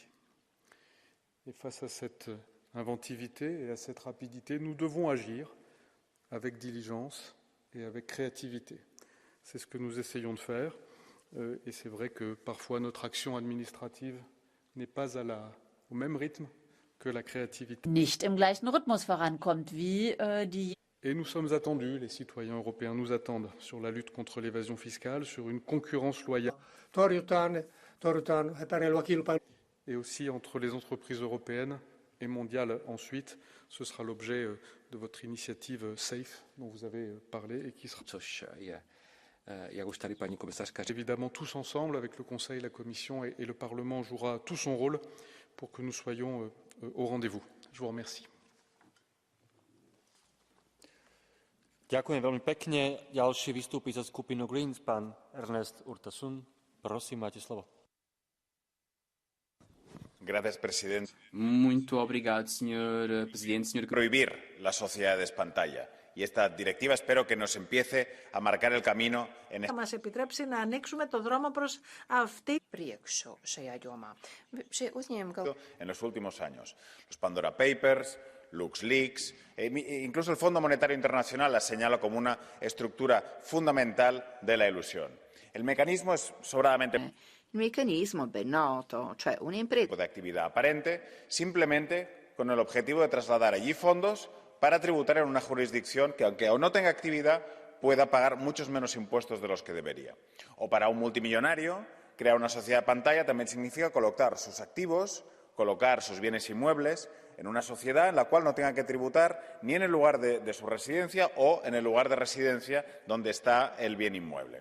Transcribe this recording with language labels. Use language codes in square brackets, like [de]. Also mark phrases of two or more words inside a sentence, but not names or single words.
[fr] Et face à cette inventivité et à cette rapidité, nous devons agir avec diligence et avec créativité. C'est ce que nous essayons de faire. Et c'est vrai que parfois notre action administrative n'est pas au même rythme que la créativité. [de] Nicht im gleichen Rhythmus vorankommt wie die. [fr] Et nous sommes attendus, les citoyens européens nous attendent sur la lutte contre l'évasion fiscale, sur une concurrence loyale. Et aussi entre les entreprises européennes et mondiales ensuite. Ce sera l'objet de votre initiative SAFE dont vous avez parlé et qui sera évidemment tous ensemble avec le Conseil, la Commission et le Parlement jouera tout son rôle pour que nous soyons au rendez-vous. Je vous remercie. [sk] Ďakujem veľmi pekne. Ďalší vystúpi za skupinu Greens, pán Ernest Urtasun. Prosím, máte slovo. [es] Gracias, presidente. [pt] Muito obrigado, Sr. Presidente. [es] Prohibir las sociedades pantalla. Y esta directiva espero que nos empiece a marcar el camino en [el] Θα μας επιτρέψει να ανοίξουμε το δρόμο προς αυτή. [es] En los últimos años. Los Pandora Papers, LuxLeaks, incluso el Fondo Monetario Internacional la señala como una estructura fundamental de la elusión. El mecanismo es sobradamente... [it] Il meccanismo è ben noto, cioè un'impresa [es] de actividad aparente, simplemente con el objetivo de trasladar allí fondos para tributar en una jurisdicción que, aunque aún no tenga actividad, pueda pagar muchos menos impuestos de los que debería. O para un multimillonario, crear una sociedad pantalla también significa colocar sus activos, colocar sus bienes inmuebles en una sociedad en la cual no tenga que tributar ni en el lugar de su residencia o en el lugar de residencia donde está el bien inmueble.